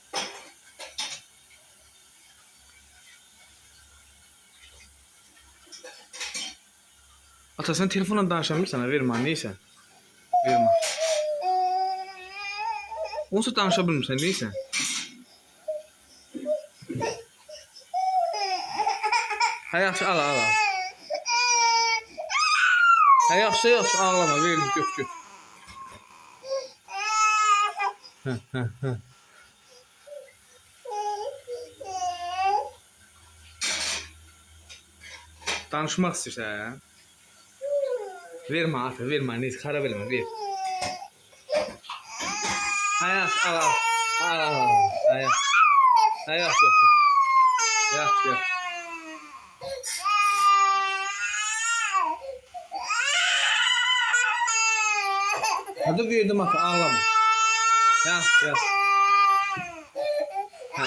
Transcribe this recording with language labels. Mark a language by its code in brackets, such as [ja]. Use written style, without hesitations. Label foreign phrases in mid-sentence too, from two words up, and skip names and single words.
[tr] Ata sen telefonla danışamıyorsan verme neyse. Verme. [az] Onsuz danışabilmirsən neyse. Ha yaxşı al al al. Ha yaxşı yaxşı ağlama verin göt. Danışmaq istəyirsən? Vermə ata vermə neyse xarab eləmə ver. Ha yaxşı al al. Al al al. Ha yaxşı. Ha yaxşı yaxşı. Yaxşı yaxşı. [tr] Hadi verdim ata ağlama. [az] Yaxşı yaxşı. Ha.